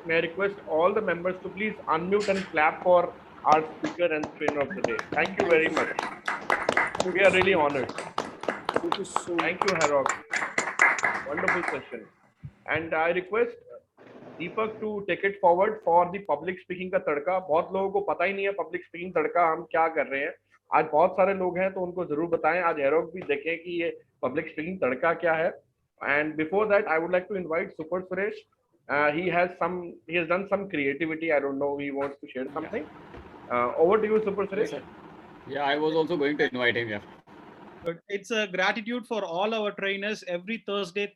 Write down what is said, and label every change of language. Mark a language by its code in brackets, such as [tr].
[en] May I request all the members to please unmute and clap for our speaker and trainer of the day. Thank you very much. We are really honored. Thank you so much. Thank you, Harok. Wonderful session. And I request Deepak to take it forward for the public speaking [hi] का तड़का. बहुत लोगों को पता ही नहीं है [en] public speaking [hi] तड़का हम क्या कर रहे हैं. आज बहुत सारे लोग हैं तो उनको जरूर बताएं. आज हेरोक भी देखें कि ये [en] public speaking [hi] तड़का क्या है. [en] And before that, I would like to invite Super Suresh. He has done some creativity. I don't know. He wants to share something. Over to you, Super Suresh. Yes, sir. Yeah, I was also going to invite him. Yeah. But it's a gratitude for all our trainers every Thursday.